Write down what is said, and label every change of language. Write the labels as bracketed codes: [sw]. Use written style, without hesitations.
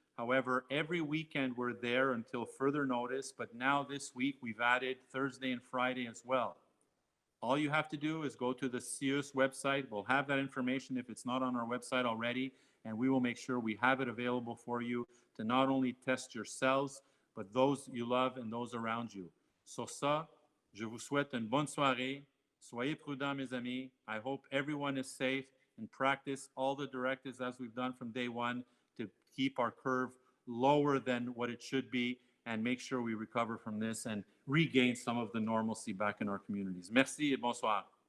[en] However, every weekend we're there until further notice, but now this week we've added Thursday and Friday as well. All you have to do is go to the CIUS website. We'll have that information if it's not on our website already, and we will make sure we have it available for you to not only test yourselves, but those you love and those around you. [fr] Sur ça, je vous souhaite une bonne soirée. Soyez prudents, mes amis. [en] I hope everyone is safe and practice all the directives as we've done from day one to keep our curve lower than what it should be and make sure we recover from this and regain some of the normalcy back in our communities. [fr] Merci et bonsoir.